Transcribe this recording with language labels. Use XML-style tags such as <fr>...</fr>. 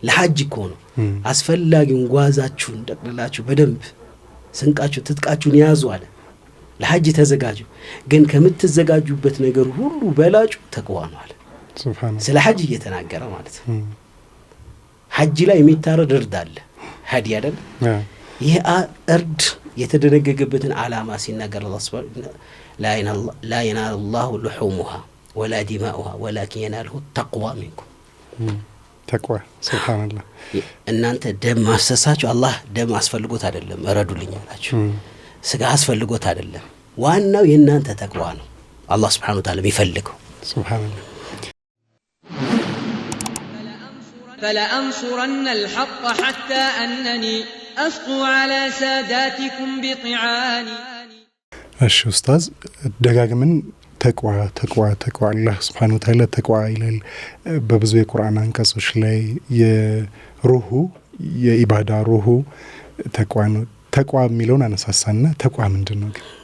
<ar>لحج يكونوا</ar> <am>አስፈላጊውን ጓዛችሁን ጠቅልላችሁ በደንብ ስንቃችሁ ትጥቃችሁን ያዙ አለ። ለሐጅ ተዘጋጁ። ግን ከምትዘጋጁበት ነገር ሁሉ በላጩ ተቅዋ ነው አለ። ሱብሃንአላህ ስለ ሐጅ እየተናገረ ማለት ነው። ሐጅ ላይ የሚታረድ እርድ አለ። ሐዲ አይደል? ይህ እርድ የተደነገገበትን ዓላማ ሲናገር አላህ</am> <ar>Subhanahu لا ينال الله لحومها ولا دماؤها ولكن يناله التقوى منكم</ar> <am>ተቅዋ ሱብሃንአላህ። እናንተ ደም ማፍሰሳችሁ አላህ ደም አስፈልጎት አይደለም እረዱልኝ አላችሁ። ስጋ አስፈልጎት አይደለም። ዋናው የእናንተ ተቅዋ ነው አላህ Subhanahu Wa Ta'ala የሚፈልገው። ሱብሃንአላህ</am> <ar>فلأنصرن الحق حتى أنني أسقو على ساداتكم بطعاني</ar> <am>እሺ ኡስታዝ ደጋግመን ተቅዋ አላህ Subhanahu Wa Ta'ala ተቅዋ ይላል በብዙ የቁርአን አንቀጾች ላይ የሩሁ የኢባዳ ሩሁ ተቅዋ ነው። ተቅዋ የሚለውን አነሳሳና ተቅዋ ምንድነው ግን?</am>